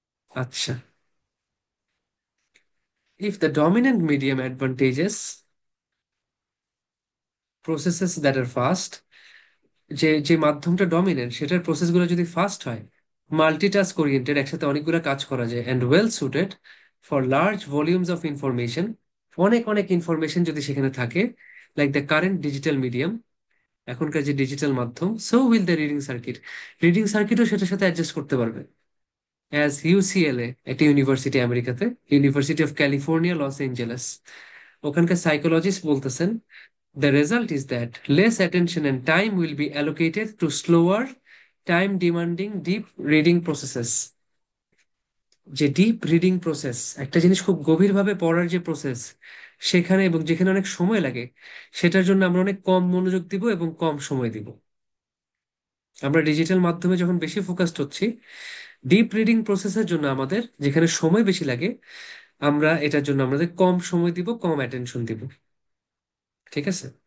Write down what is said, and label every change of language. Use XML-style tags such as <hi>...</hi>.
<bn>আচ্ছা,</bn> <en>if the dominant medium advantages processes that are fast,</en> <bn>যে যে মাধ্যমটা ডমিনেন্ট, সেটার প্রসেসগুলো যদি ফাস্ট হয়, মাল্টিটাস্ক ওরিয়েন্টেড, একসাথে অনেকগুলো কাজ করা যায়,</bn> <en>and well suited for large volumes of information,</en> <bn>অনেক অনেক ইনফরমেশন যদি সেখানে থাকে,</bn> <en>like the current digital medium,</en> <bn>এখনকার যে ডিজিটাল মাধ্যম,</bn> <en>so will the reading circuit,</en> <bn>reading সার্কিটও সেটার সাথে অ্যাডজাস্ট করতে পারবে।</bn> <en>as UCLA,</en> <bn>একটি ইউনিভার্সিটি আমেরিকাতে,</bn> <en>university of California, Los Angeles,</en> <bn>ওখানকার সাইকোলজিস্ট বলতেছেন,</bn> <en>the result is that less attention and time will be allocated to slower, time demanding deep reading processes।</en> <bn>যে deep reading process, একটা জিনিস খুব গভীরভাবে পড়ার যে প্রসেস, সেখানে এবং যেখানে অনেক সময় লাগে, সেটার জন্য আমরা অনেক কম মনোযোগ দিব এবং কম সময় দিব। আমরা ডিজিটাল মাধ্যমে যখন বেশি ফোকাসড হচ্ছি, ডিপ রিডিং প্রসেসের জন্য আমাদের যেখানে সময় বেশি লাগে, আমরা এটার জন্য আমাদের কম সময় দিব, কম অ্যাটেনশন দিব। ঠিক আছে?</bn>